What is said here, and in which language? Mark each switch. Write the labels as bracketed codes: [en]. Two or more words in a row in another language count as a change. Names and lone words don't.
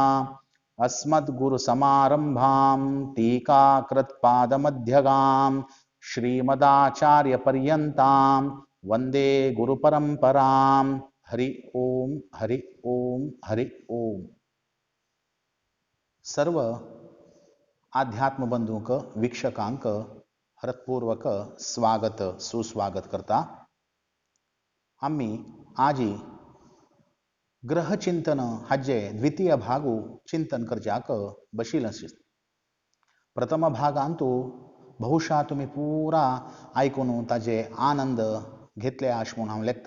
[sa] अस्मद्गुरुसमारम्भां टीकाकृत्पादमध्यगां श्रीमदाचार्यपर्यन्तां वन्दे गुरुपरम्परां। हरि ओम हरि ओम हरि ओम। [kok] सर्व आध्यात्म बंधुक वीक्षकांक हृत्पूर्वक स्वागत सुस्वागत करता। आम्ही आजी ग्रह चिंतन हाजे द्वितीय भागू चिंतन करच्याक बशील आशित। प्रथम भागांतू बहुशा तुम्ही पुरा ऐकून ताजे आनंद घेतले आश म्हणून हांव लेखता।